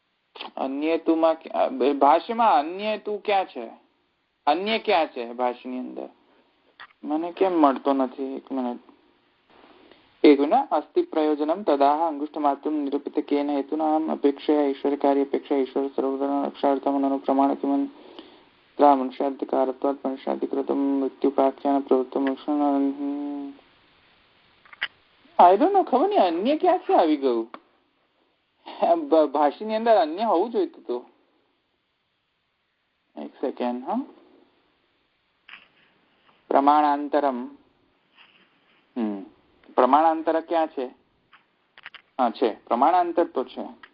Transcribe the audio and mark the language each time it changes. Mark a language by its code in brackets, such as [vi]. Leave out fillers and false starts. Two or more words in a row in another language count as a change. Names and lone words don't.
[gu] અન્યતુમાં ભાષ્યમાં અન્યતુ ક્યાં છે? અન્ય ક્યાં છે ભાષ્યની અંદર? મને કેમ મળતો નથી? એક મિનિટ. [sa] अस्ति प्रयोजनं तदाह अंगुष्ठमात्रं निरूपित केन हेतुना अपेक्षया ईश्वर कार्य अपेक्षा ईश्वर सर्वधर्मप्रमाण किमन्त्रा मनुष्याधिकारत्वात् मनुष्याधिकृतं मृत्युपाख्यान प्रवृत्तं [en] I don't know. [gu] ખબર નહીં અન્ય ક્યાંથી આવી ગયું. ભાષાની અંદર અન્ય હોવું જોઈતું હતું. એક સેકન્ડ. હા, પ્રમાણાંતરમ. પ્રમાણાંતર ક્યાં છે? હા છે, પ્રમાણાંતર તો છે.